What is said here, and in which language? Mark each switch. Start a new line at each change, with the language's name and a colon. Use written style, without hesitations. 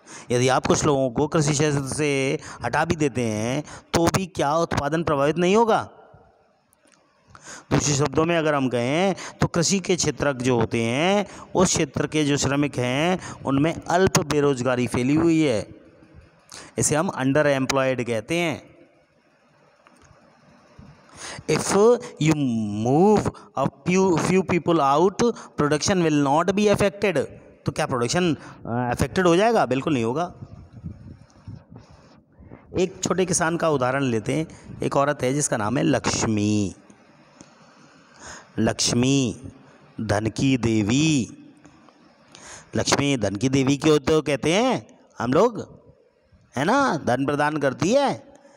Hindi: यदि आप कुछ लोगों को कृषि क्षेत्र से हटा भी देते हैं तो भी क्या उत्पादन प्रभावित नहीं होगा? दूसरे शब्दों में अगर हम कहें तो कृषि के क्षेत्रक जो होते हैं, उस क्षेत्र के जो श्रमिक हैं उनमें अल्प बेरोजगारी फैली हुई है। इसे हम अंडर एम्प्लॉयड कहते हैं।
English: If you move a few people out, production will not be affected.
Hindi: तो क्या प्रोडक्शन अफेक्टेड हो जाएगा? बिल्कुल नहीं होगा। एक छोटे किसान का उदाहरण लेते हैं। एक औरत है जिसका नाम है लक्ष्मी। लक्ष्मी धन की देवी। लक्ष्मी धन की देवी क्यों तो कहते हैं हम लोग, है ना, धन प्रदान करती है।